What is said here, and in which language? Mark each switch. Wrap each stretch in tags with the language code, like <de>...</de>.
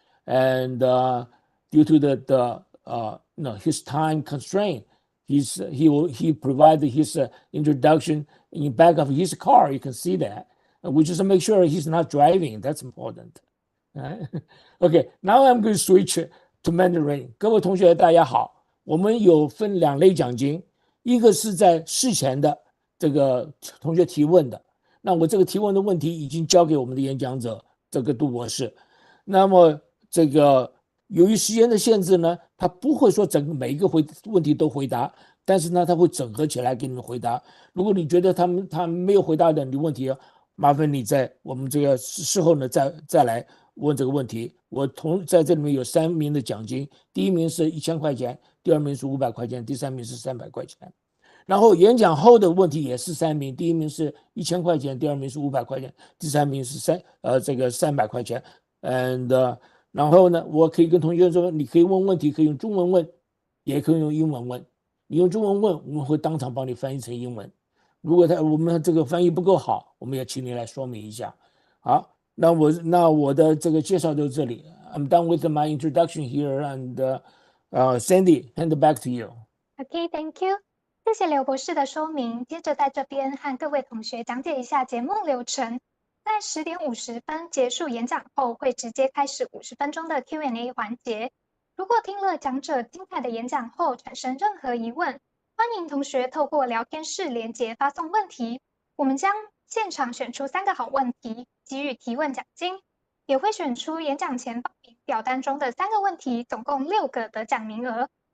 <en>And due to his time constraint, he provided his introduction in the back of his car. You can see that. And we just make sure he's not driving. That's important. Okay, now I'm going to switch to Mandarin.</en> <zh>各位同学大家好，我们有分2类奖金，一个是在事前的这个同学提问的，那我这个提问的问题已经交给我们的演讲者这个杜博士。那么这个由于时间的限制呢，他不会说每一个问题都回答，但是呢他会整合起来给你们回答。如果你觉得他没有回答的你的问题，麻烦你在我们这个事后呢再来问这个问题。我在这里面有3名的奖金，第1名是1000块钱，第2名是500块钱，第3名是300块钱。然后演讲后的问题也是3名，第1名是1000块钱，第2名是500块钱，第3名是300块钱。然后呢，我可以跟同学说，你可以问问题，可以用中文问，也可以用英文问。你用中文问，我们会当场帮你翻译成英文。如果我们这个翻译不够好，我们也请你来说明一下。好，那我的这个介绍就这里。</zh> <en>I'm done with my introduction here, and Sandy, hand it back to you. Okay, thank you.</en> <zh>谢谢刘博士的说明。接着在这边和各位同学讲解一下节目流程。在10点50分结束演讲后，会直接开始50分钟的 Q&A 环节。如果听了讲者精彩的演讲后产生任何疑问，欢迎同学透过聊天室连结发送问题，我们将现场选出3个好问题，给予提问奖金，也会选出演讲前报名表单中的3个问题，总共6个得奖名额。</zh>